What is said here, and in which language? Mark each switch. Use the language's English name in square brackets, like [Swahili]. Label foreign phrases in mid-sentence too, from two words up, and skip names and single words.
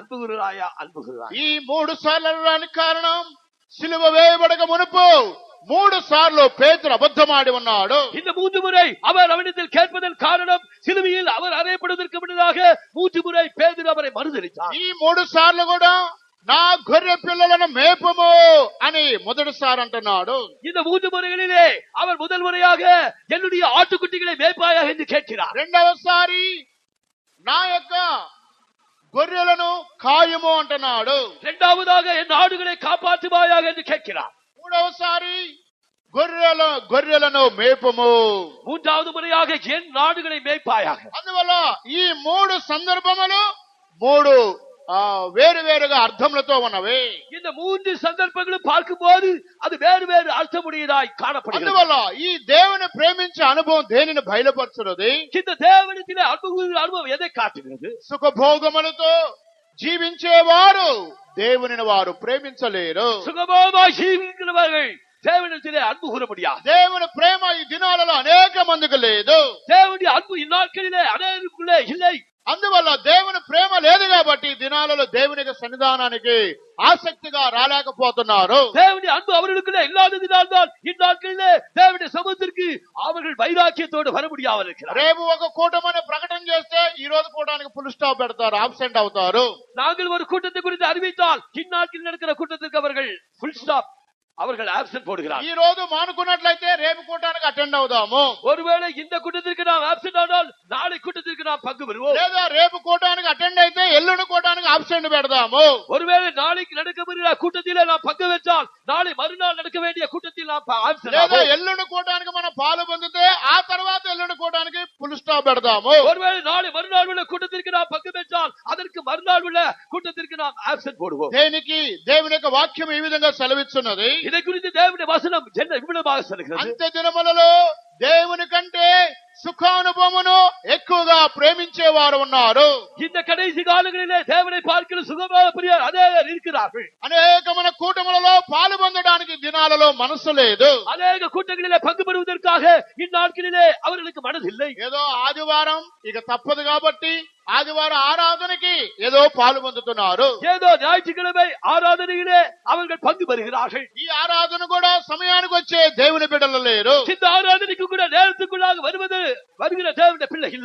[Telugu] ఈ 3 సార్లు అనడానికి కారణం, సిలువ వేయబడక మునుపు 3 సార్లు పేతురు అబద్ధమాడి ఉన్నాడు. [Tamil] இந்த 3 முறை அவர் அவனிடத்தில் கேட்பதன் காரணம், சிலுவையில் அவர் அறையப்படுவதற்கு முன்னதாக 3 முறை பேதுரு அவரை மறுதலித்தார். [Telugu] ఈ 3 సార్లు కూడా నా గొర్రె పిల్లలను మేపము అని మొదటిసారి అంటున్నాడు. [Tamil] இந்த 3 முறைகளிலே அவர் முதல் முறையாக என்னுடைய ஆட்டுக்குட்டிகளை மேய்ப்பாயாக என்று கேட்கிறார். [Telugu] రెండవసారి నా యొక్క గొర్రెలను కాయము అంటున్నాడు. [Tamil] இரண்டாவதாக என் ஆடுகளை காப்பாற்றுவாயாக என்று கேட்கிறார். [Telugu] మూడవసారి గొర్రెలను మేపము. [Tamil] மூன்றாவது முறையாக என் ஆடுகளை மேய்ப்பாயாக. [Telugu] అందువల్ల ఈ 3 సందర్భములు 3 వేరువేరుగా అర్థములతో ఉన్నవి. [Tamil] இந்த 3 சந்தர்ப்பங்களும் பார்க்கும்போது அது வேறு வேறு அர்த்தமுடையதாய் காணப்படுகிறது. [Telugu] అందువల్ల ఈ దేవుని ప్రేమించే అనుభవం దేనిని బయలుపరుచున్నది? [Tamil] இந்த தேவனிடத்திலே அன்பு கூறுகிற அனுபவம் எதை காட்டுகிறது? [Telugu] సుఖభోగములతో జీవించేవారు దేవునిని వారు ప్రేమించలేరు. [Tamil] சுகபோகமாய் ஜீவிக்கிறவர்கள் தேவனிடத்திலே அன்பு கூற முடியாது. [Telugu] దేవుని ప్రేమ ఈ దినాలలో అనేక మందికి లేదు. [Tamil] தேவனுடைய அன்பு இந்நாட்களிலே அநேகருக்குள்ளே இல்லை. [Telugu] అందువల్ల దేవుని ప్రేమ లేదు కాబట్టి ఈ దినాలలో దేవుని యొక్క సన్నిధానానికి ఆసక్తిగా రాలేకపోతున్నారు. [Tamil] தேவனுடைய அன்பு அவர்களுக்குள்ள இல்லாததினால்தான் இந்நாட்களிலே தேவனுடைய சமூகத்திற்கு அவர்கள் வைராக்கியத்தோடு வர முடியாமல் இருக்கிறார். [Telugu] రేపు ఒక కూటమని ప్రకటన చేస్తే ఈ రోజు కూటానికి [English] full stop [Telugu] పెడతారు, ఆబ్సెంట్ అవుతారు. [Tamil] நாங்கள் ஒரு கூட்டத்தை குறித்து அறிவித்தால் இந்நாட்களில் நடக்கிற கூட்டத்திற்கு அவர்கள் [English] full stop, [Tamil] அவர்கள் ஆப்சென்ட் போடுகிறார். [Telugu] ఈ రోజు మానుకున్నట్లయితే రేపు కూటానికి అటెండ్ అవుదాము. [Tamil] ஒருவேளை இந்த கூட்டத்திற்கு நாம் ஆப்சென்ட் ஆனால் நாளை கூட்டத்திற்கு நாம் பங்கு பெறுவோம். [Telugu] లేదా రేపు కూటానికి అటెండ్ అయితే ఎల్లుండి కూటానికి ఆబ్సెంట్ పెడదాము. [Tamil] ஒருவேளை நாளைக்கு நடக்கப்படுகிற கூட்டத்திலே நாம் பங்கு பெற்றால் நாளை மறுநாள் நடக்க வேண்டிய கூட்டத்தில் நாம் ஆப்சென்ட் [Telugu] లేదా [Tamil] ஆவோம். [Telugu] ఎల్లుండి కూటానికి మనం పాలు పొందితే ఆ తర్వాత ఎల్లుండి కూటానికి [English] full stop [Telugu] పెడదాము. [Tamil] ஒருவேளை நாளை மறுநாள் உள்ள கூட்டத்திற்கு நாம் பங்கு பெற்றால் அதற்கு மறுநாள் உள்ள கூட்டத்திற்கு நாம் ஆப்சென்ட் போடுவோம். [Telugu] దేనికి దేవుని యొక్క వాక్యం ఈ విధంగా సెలవిస్తున్నది. [Tamil] இதை குறித்து தேவனுடைய வசனம் என்ன விவரமாக சொல்கிறது? [Telugu] అంత్య దినములలో దేవుని కంటే సుఖానుభవమును ఎక్కువగా ప్రేమించేవారు ఉన్నారు. [Tamil] இந்த கடைசி காலங்களிலே தேவனை பார்க்கிற சுகமாக பிரியர் அநேகர் இருக்கிறார்கள். [Telugu] అనేకమైన కూటములలో పాలు పొందడానికి దినాలలో మనసు లేదు. [Tamil] அநேக கூட்டங்களிலே பங்கு பெறுவதற்காக இந்நாட்களிலே அவர்களுக்கு மனதில்லை. [Telugu] ఏదో ఆదివారం ఇక తప్పదు కాబట్టి ఆదివారం ఆరాధనకి ఏదో పాలు పొందుతున్నారు. [Tamil] ஏதோ ஞாயிற்றுக்கிழமை ஆராதனையிலே அவர்கள் பங்கு பெறுகிறார்கள். [Telugu] ఈ ఆరాధన కూడా సమయానికి వచ్చే దేవుని బిడ్డలు లేరు. [Tamil] இந்த ஆராதனைக்கு கூட நேரத்துக்குள்ளாக வருகிற தேவனுடைய பிள்ளை இல்லை.